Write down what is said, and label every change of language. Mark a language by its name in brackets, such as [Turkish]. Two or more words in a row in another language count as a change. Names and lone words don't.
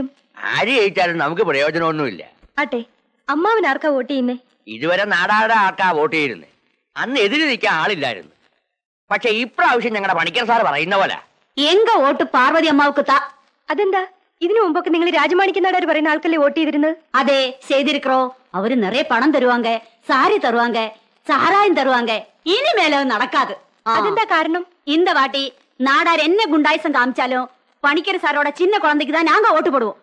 [Malayalam] ആര് ജയിച്ചാലും നമുക്ക് പ്രയോജനമൊന്നുമില്ല. ആട്ടെ, അമ്മാവൻ ആർക്കാ വോട്ട് ചെയ്യുന്നേ? ഇതുവരെ നാടാടെ ആർക്കാ വോട്ട് ചെയ്യുന്നത്. അന്ന് എതിര് നിൽക്കാൻ ആളില്ലായിരുന്നു. പക്ഷെ ഇപ്രാവശ്യം ഞങ്ങളുടെ പണിക്കർ സാർ പറയുന്ന പോലെ [Tamil] எங்க வோட்டு பார்வதி அம்மாவுக்கு தா. അതെന്താ? [Malayalam] ഇതിനു മുമ്പൊക്കെ നിങ്ങൾ രാജമാണിക്യ നാടാർ പറയുന്ന ആൾക്കല്ലേ വോട്ട് ചെയ്തിരുന്നത്? [Tamil] அதே செய்திருக்கிறோம். அவரு நிறைய பணம் தருவாங்க, சாரி தருவாங்க, சாராயம் தருவாங்க. இனிமேல அது நடக்காது. [Malayalam] അതെന്താ കാരണം? [Tamil] இந்த வாட்டி நாடார் என்ன குண்டாயுசம் காமிச்சாலும் பணிக்கிற சாரோட சின்ன குழந்தைக்கு தான் நாங்க ஓட்டு போடுவோம்.